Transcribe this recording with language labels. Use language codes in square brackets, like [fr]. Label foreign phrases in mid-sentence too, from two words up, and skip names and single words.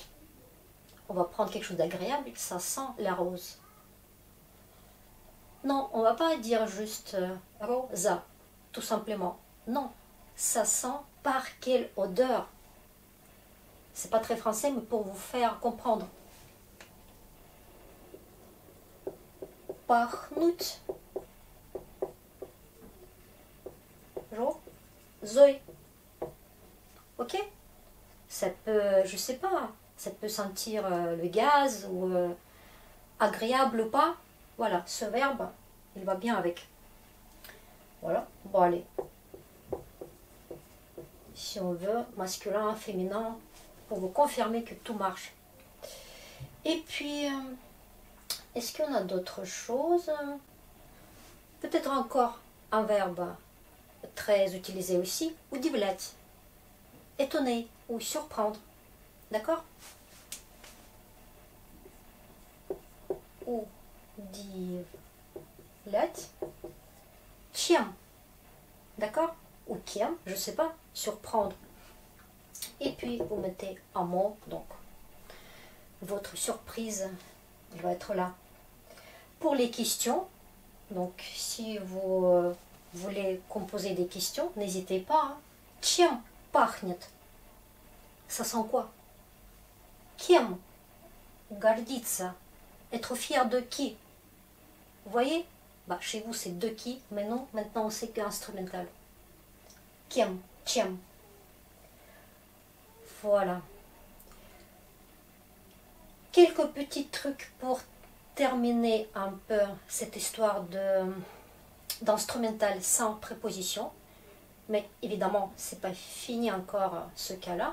[fr] On va prendre quelque chose d'agréable, ça sent la rose. Non, on va pas dire juste rosa, tout simplement. Non, ça sent par quelle odeur. C'est pas très français, mais pour vous faire comprendre. [ru] Пахнуть. Розой. [fr] Ok? Ça peut, je sais pas, ça peut sentir le gaz ou agréable ou pas. Voilà, ce verbe, il va bien avec. Voilà, bon allez. Si on veut, masculin, féminin, pour vous confirmer que tout marche. Et puis, est-ce qu'on a d'autres choses? Peut-être encore un verbe très utilisé aussi, удивлять. Étonner ou surprendre. D'accord? [ru] Удивлять. Чем. [fr] D'accord? Ou кем, je sais pas, surprendre. Et puis vous mettez un mot, donc votre surprise, elle va être là. Pour les questions, donc si vous voulez composer des questions, n'hésitez pas. [ru] Чем пахнет? [fr] Ça sent quoi? [ru] Кем гордиться? [fr] Être fier de qui? Vous voyez? Bah, chez vous c'est de qui, mais non, maintenant on sait qu'instrumental. [ru] Кем, чем. [fr] Voilà. Quelques petits trucs pour terminer un peu cette histoire d'instrumental sans préposition. Mais évidemment, c'est pas fini encore ce cas-là.